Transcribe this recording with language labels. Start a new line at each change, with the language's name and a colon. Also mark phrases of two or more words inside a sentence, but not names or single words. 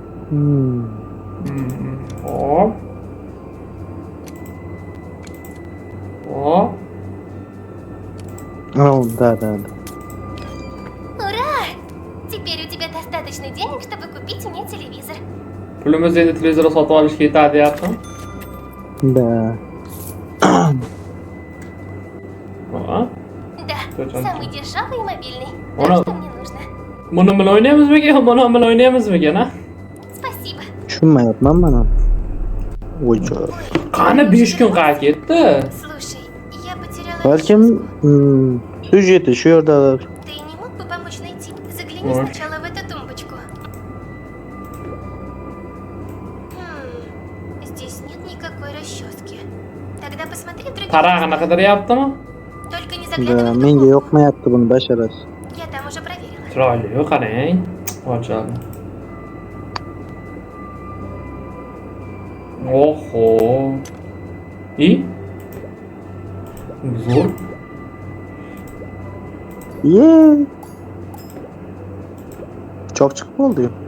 Uzbek: Hop. Hop.
Russian: Да. Ура! Теперь у тебя достаточно денег, чтобы купить мне телевизор.
Uzbek: Pulimiz endi televizor sotib olishga yetadi deyaptimi?
Russian: Да.
Uzbek: Hop.
Russian: Да, Зачем? самый дешевый и мобильный.
Uzbek: Ona-
Russian: То, что мне нужно.
Uzbek: Buni bilan o'ynaymizmikan? Buni bilan o'ynaymizmikan, ha?
Russian: Спасибо.
Uzbek: Tushunmayapman mana. Voycha. Qani 5 kun qayerga ketdi?
Russian: Слушай, я потеряла
Uzbek: Balkim
Russian: расческу.
Uzbek: syujeti shu yerdadir.
Russian: Ты не мог бы помочь найти? Загляни Ой. сначала в эту тумбочку. Здесь нет никакой расчески. Тогда посмотри в других
Uzbek: Tarag'ini
Russian: местах.
Uzbek: qidiryaptimi?
Russian: Только не Da, заглядывай в
Uzbek: menga
Russian: духовку.
Uzbek: yoqmayapti buni basharasi.
Russian: Я там уже проверила.
Uzbek: Chiroyli, qarang. Ochadi. Oho. I? Zo'r.
Turkish: Ye. Çok çıkma oldu.